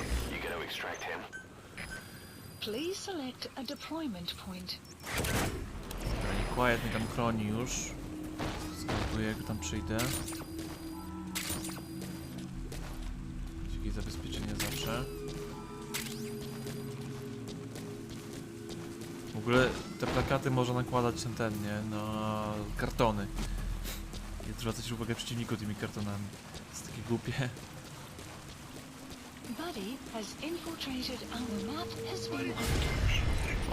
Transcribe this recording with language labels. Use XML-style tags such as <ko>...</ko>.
<en>You got to extract him. Please select a deployment point.</en> <pl>Quiet mnie tam chroni już. Spróbuję, jak tam przyjdę. Jakieś zabezpieczenie zawsze. W ogóle te plakaty można nakładać na ten, nie? Na kartony. I zwracać uwagę przeciwniku tymi kartonami. To jest takie głupie.</pl> <en>Buddy has infiltrated our map has been updated.</en>